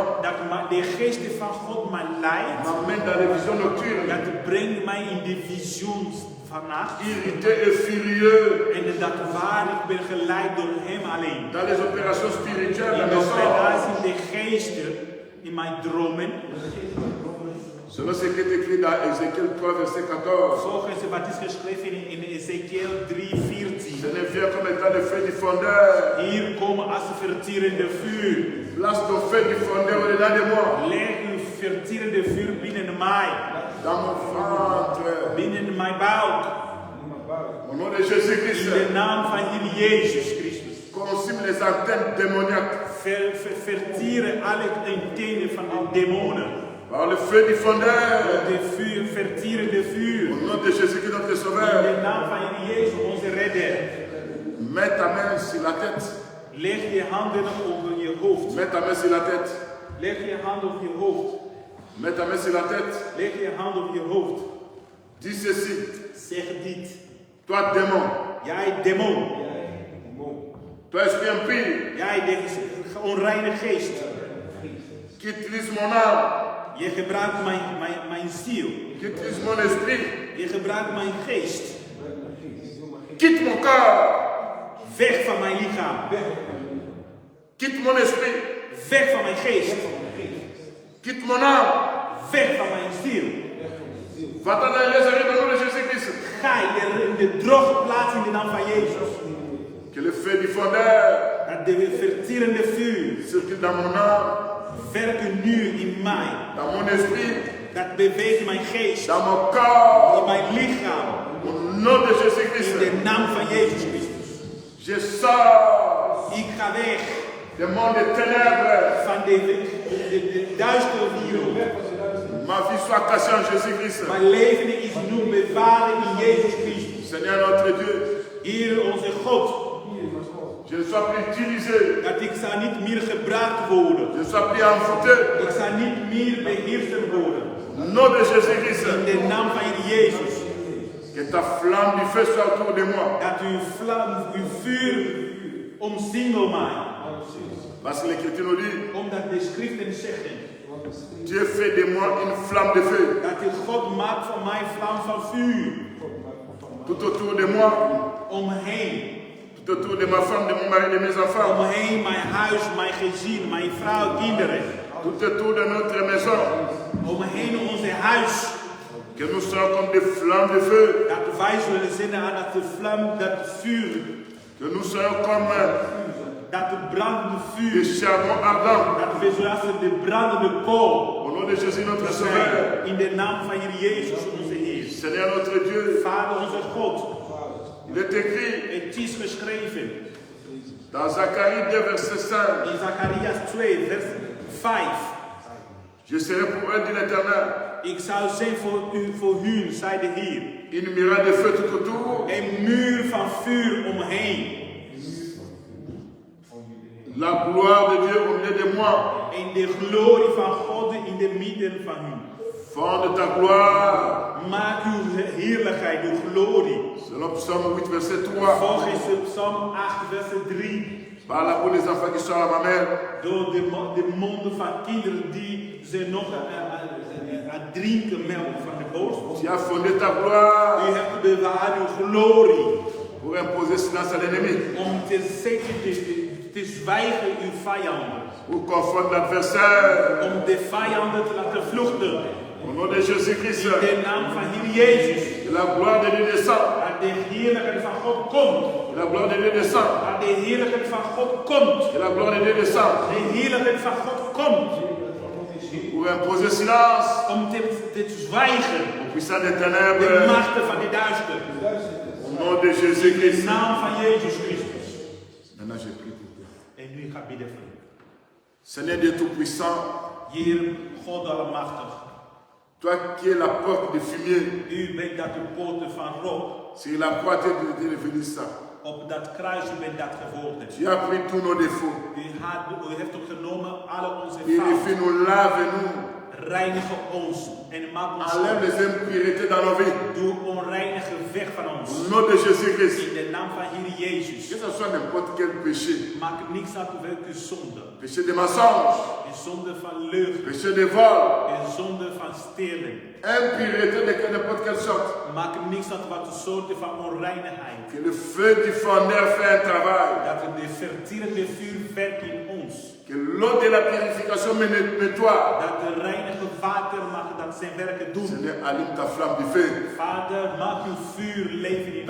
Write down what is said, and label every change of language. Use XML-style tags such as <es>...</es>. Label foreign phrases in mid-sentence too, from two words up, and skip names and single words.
<nl>dat de geest van God mij leidt.</nl> <fr>m'amène dans les visions nocturnes,</fr> <nl>Dat brengt mij in de visioens vannacht.</nl> <fr>irrité et furieux,</fr> <nl>En dat waar ik ben geleid door hem alleen.</nl> <fr>dans les opérations spirituelles,</fr> <nl>In</nl> <fr>dans</fr> <nl>de</nl> <fr>mes songes.</fr> <nl>operatie in de geesten, in mijn dromen.</nl> <fr>Selon ce qui est écrit dans Ézéchiel 3, verset 14.</fr> <nl>Volgens wat is geschreven in Ezekiel 3:14.</nl> <fr>Je ne viens comme étant le feu du fondeur.</fr> <nl>Hier komen als verterende vuur.</nl> <fr>Place ton feu du fondeur au-dedans de moi,</fr> <nl>Leg uw verterende vuur binnen mij.</nl> <fr>dans mon ventre.</fr> <nl>Binnen mijn buik.</nl> <fr>Au nom de Jésus-Christ,</fr> <nl>In de naam van Heer Jezus Christus.</nl> <fr>consume les antennes démoniaques.</fr> <nl>Vertieren alle antenen van de demonen.</nl> <fr>Par le feu du fondeur.</fr> <nl>De vuur, vertierende vuur.</nl> <fr>Au nom de Jésus-Christ, notre</fr> <nl>In</nl> <fr>Sauveur.</fr> <nl>de naam van Heer Jezus, onze redder.</nl> <fr>Mets ta main sur la tête.</fr> <nl>Leg je handen over je hoofd.</nl> <fr>Mets ta main sur la tête.</fr> <nl>Leg je hand op je hoofd.</nl> <fr>Mets ta main sur la tête.</fr> <nl>Leg je hand op je hoofd.</nl> <fr>Dis ceci.</fr> <nl>Zeg dit.</nl> <fr>Toi, démon.</fr> <nl>Jij demon.</nl> <fr>Toi, esprit impie.</fr> <nl>Jij de onreine geest.</nl> <fr>Qui utilise mon âme.</fr> <nl>Je gebruikt mijn ziel.</nl> <fr>Qui utilise mon esprit.</fr> <nl>Je gebruikt mijn geest.</nl> <fr>Quitte mon corps.</fr> <nl>Weg van mijn lichaam.</nl> <fr>Quitte mon esprit.</fr> <nl>Weg van mijn geest.</nl> <fr>Quitte mon âme.</fr> <nl>Weg van mijn ziel.</nl> <fr>Va-t'en dans les arrêts au nom de Jésus-Christ.</fr> <nl>Ga je in de droge plaats in de naam van Jezus.</nl> <fr>Que le feu du fondeur</fr> <nl>Dat de verterende vuur</nl> <fr>circule dans mon âme,</fr> <nl>werken nu in mij.</nl> <fr>dans mon esprit,</fr> <nl>Dat beweegt mijn geest.</nl> <fr>dans mon corps.</fr> <nl>In mijn lichaam.</nl> <fr>Au nom de</fr> <nl>In</nl> <fr>Jésus-Christ.</fr> <nl>de naam van Jezus Christus.</nl> <fr>Je sors</fr> <nl>Ik ga weg</nl> <fr>du monde des ténèbres.</fr> <nl>van de duistere wereld.</nl> <fr>Ma vie soit cachée en Jésus-Christ.</fr> <nl>Mijn leven is nu bewaard in Jezus Christus.</nl> <fr>Seigneur notre Dieu,</fr> <nl>Heer onze God.</nl> <fr>je ne sois plus utilisé.</fr> <nl>Dat ik zal niet meer gebruikt worden.</nl> <fr>Je ne sois plus envoûté.</fr> <nl>Ik zal niet meer beheerst worden.</nl> <fr>Au nom de Jésus-Christ.</fr> <nl>In de naam van Heer Jezus.</nl> <fr>Que ta flamme du feu soit autour de moi.</fr> <nl>Dat uw vlam, uw vuur omsingelt mij.</nl> <fr>Parce que l'Écriture nous dit,</fr> <nl>Omdat de schriften zeggen.</nl> <fr>Dieu fait de moi une flamme de feu.</fr> <nl>Dat de God maakt van mij vlam van vuur.</nl> <fr>Tout autour de moi,</fr> <nl>Om me heen.</nl> <fr>tout autour de ma femme, de mon mari, de mes</fr> <nl>Om</nl> <fr>enfants.</fr> <nl>me heen, mijn huis, mijn gezin, mijn vrouw, kinderen.</nl> <fr>Tout autour de notre maison.</fr> <nl>Om me heen onze huis.</nl> <fr>Que nous soyons comme des flammes de feu.</fr> <nl>Dat wij zullen zien aan dat de vlam, dat vuur,</nl> <fr>Que nous soyons comme</fr> <nl>dat de brandende vuur,</nl> <fr>des charbons ardents.</fr> <nl>dat we zoals de brandende kool.</nl> <fr>Au nom de Jésus notre Sauveur.</fr> <nl>In de naam van Heer Jezus, onze Heer.</nl> <fr>Seigneur notre Dieu.</fr> <nl>Vader onze God.</nl> <fr>Il est écrit</fr> <nl>Het is geschreven</nl> <fr>dans Zacharie 2 verset 5.</fr> <nl>in Zacharias 2, vers 5.</nl> <fr>Je serai pour eux, dit l'Éternel,</fr> <nl>Ik zou zijn voor hun, zei de Heer.</nl> <fr>une muraille de feu tout autour.</fr> <nl>Een muur van vuur omheen.</nl> <fr>La gloire de Dieu au milieu de moi.</fr> <nl>En de glorie van God in de midden van hun.</nl> <fr>Fond de ta gloire.</fr> <nl>Maak uw heerlijkheid, uw glorie.</nl> <fr>Selon Psaume 8 verset 3.</fr> <nl>Volgens Psalm 8, vers 3.</nl> <fr>Parle pour les enfants qui sont à ma mère.</fr> <nl>Door de monden van kinderen die ze nog aan drinken melk van de boos.</nl> <fr>Tu as fondé ta gloire</fr> <nl>U hebt bewaard uw glorie.</nl> <fr>pour imposer silence à l'ennemi.</fr> <nl>Om te zeggen, te zwijgen uw vijanden.</nl> <fr>Pour confondre l'adversaire.</fr> <nl>Om de vijanden te laten vluchten.</nl> <fr>Au nom de Jésus-Christ.</fr> <nl>In de naam van Heer Jezus.</nl> <fr>Que la gloire de Dieu descend.</fr> <nl>Dat de heerlijkheid van God komt.</nl> <fr>Que la gloire de Dieu descend.</fr> <nl>Dat de heerlijkheid van God komt.</nl> <fr>Que la gloire de Dieu descend.</fr> <nl>De heerlijkheid van God komt.</nl> <fr>Pour imposer silence</fr> <nl>Om te zwijgen.</nl> <fr>aux puissants des</fr> <nl>De</nl> <fr>ténèbres.</fr> <nl>machten van de duister.</nl> <fr>Au nom de</fr> <nl>In de</nl> <fr>Jésus-Christ.</fr> <nl>naam van Jezus Christus.</nl> <fr>Maintenant, je prie pour toi.</fr> <nl>En nu ga ik bidden voor u.</nl> <fr>Seigneur Dieu Tout-Puissant,</fr> <nl>Heer, God Almachtig.</nl> <fr>toi qui es la porte de fumier,</fr> <nl>U bent dat de poorten van rook.</nl> <fr>sur la croix tu es devenu ça.</fr> <nl>Op dat kruis, u bent dat geworden.</nl> <fr>Tu as pris tous nos défauts.</fr> <nl>U heeft ook genomen alle onze fouten.</nl> <fr>Purifie-nous, lave-nous.</fr> <nl>Reinig ons en maak ons</nl> <fr>Enlève les impuretés dans nos vies.</fr> <nl>doe onreinige weg van ons.</nl> <fr>Au nom de Jésus-Christ.</fr> <nl>In de naam van Heer</nl> <fr>Que</fr> <nl>Jezus.</nl> <fr>ce soit n'importe quel péché.</fr> <nl>Maak niks uit welke zonde.</nl> <fr>Péché de mensonge.</fr> <nl>Een zonde van leugen.</nl> <fr>Péché de vol.</fr> <nl>Een zonde van stelen.</nl> <fr>Impureté de n'importe quelle sorte.</fr> <nl>Maak niks uit wat de soorten van onreinigheid.</nl> <fr>Que le feu du fondeur fait un travail.</fr> <nl>Dat de verterende vuur werkt in ons.</nl> <fr>Que l'eau de la purification me nettoie.</fr> <nl>Dat de reinige water mag dat zijn werken doen.</nl> <fr>Seigneur, allume ta flamme du feu.</fr> <nl>Vader, maak uw vuur leven in</nl>